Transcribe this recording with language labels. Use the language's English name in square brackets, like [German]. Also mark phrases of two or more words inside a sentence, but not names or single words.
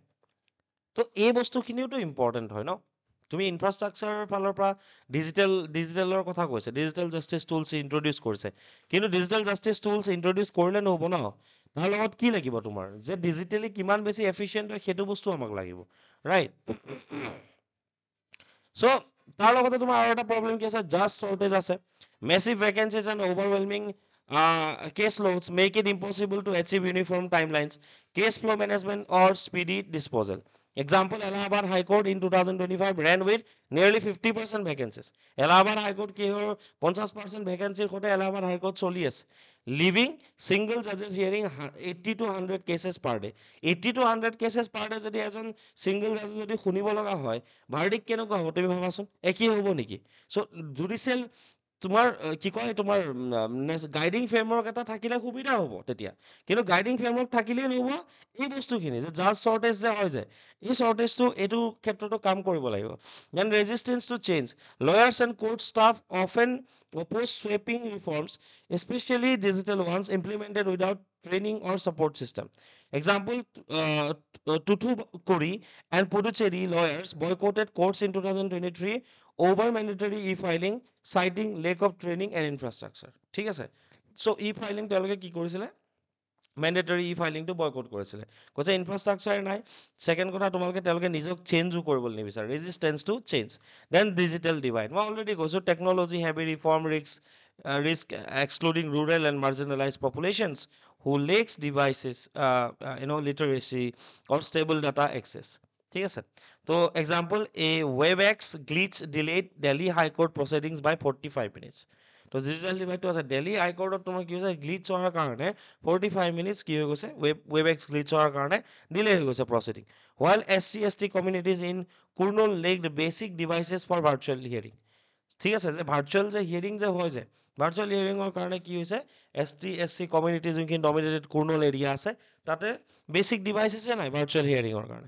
[Assamese] তো এই বস্তুখিনিওতো ইম্পৰ্টেণ্ট হয় ন। তুমি ইনফ্ৰাষ্ট্ৰাকচাৰৰ ফালৰ পৰা ডিজিটেলৰ কথা কৈছে, [English] digital justice tools introduce [Assamese] কৰিছে, কিন্তু [English] digital justice tools introduce [Assamese] কৰিলে নহ'ব ন, তাৰ লগত কি লাগিব তোমাৰ, যে ডিজিটেলি কিমান বেছি এফিচিয়েণ্ট হয় সেইটো বস্তু আমাক লাগিব, ৰাইট। চ' তাৰ লগতে তোমাৰ আৰু এটা প্ৰব্লেম কি আছে, [English] judge shortage [Assamese] আছে, [English] massive vacancies and overwhelming case loads make it impossible to achieve uniform timelines, case flow management or speedy disposal. Example, Allahabad High Court in 2025 ran with nearly 50% vacancies. [Assamese] Allahabad High Court কি হ'ল 50% ভেকেঞ্চিৰ সৈতে Allahabad High Court চলি আছে, [English] লিভিং single judges hearing 80 to 100 cases per day. 80 to 100 cases per day [Assamese] যদি এজন [English] single judge [Assamese] যদি শুনিব লগা হয়, ভাৰ্ডিক কেনেকুৱা হ'ব তুমি ভাবাচোন, একেই হ'ব নেকি? চ' জুডিচিয়েল তোমাৰ কি কয়, তোমাৰ [English] guiding framework [Assamese] এটা থাকিলে সুবিধা হ'ব তেতিয়া, কিন্তু [English] guiding framework [Assamese] থাকিলেই নহ'ব, এই বস্তুখিনি যে [English] judge shortage [Assamese] যে হয় যে, এই শ্বৰ্টেজটো এইটো ক্ষেত্ৰতো কাম কৰিব লাগিব। [English] then resistance to change, lawyers and court staff often oppose sweeping reforms, especially digital ones implemented without training or support system. Example, Thoothukudi and Puducherry lawyers boycotted courts in 2023 over mandatory e-filing, citing lack of training and infrastructure. [Assamese] ঠিক আছে, চ' e-filing তেওঁলোকে কি কৰিছিলে, [English] mandatory e-filingটো [Assamese] বয়কট কৰিছিলে, কৈছে ইনফ্ৰাষ্ট্ৰাকচাৰ নাই। ছেকেণ্ড কথা, তেওঁলোকে নিজক চেঞ্জো কৰিবলৈ নিবিচাৰে, [English] resistance to change. then digital divide, [Assamese] মই অলৰেডি কৈছোঁ, [English] technology heavy reform risk excluding rural and marginalized populations who lacks devices, literacy or stable data access, [Assamese] ঠিক আছে। [English] তো example, a WebEx glitch delayed Delhi High Court proceedings by 45 minutes. [Assamese] তো [English] digital divideটো [Assamese] আছে, দিল্লী হাইকোৰ্টত তোমাৰ কি হৈছে, গ্লিচ হোৱাৰ কাৰণে 45 মিনিটছ কি হৈ গৈছে, ৱেবএক্স গ্লিচ হোৱাৰ কাৰণে ডিলে হৈ গৈছে প্ৰচিডিং। [English] while SC/ST communities in Kurnool lacked basic devices for virtual hearing, [Assamese] ঠিক আছে, যে ভাৰ্চুৱেল যে হিয়াৰিং যে হয় যে, [English] virtual hearingৰ [Assamese] কাৰণে কি হৈছে, ST/SC কমিউনিটি যোনখিনি ডমিনেটেড কুৰ্নুল এৰিয়া আছে, তাতে [English] basic devicesে [Assamese] নাই [English] virtual hearingৰ [Assamese] কাৰণে।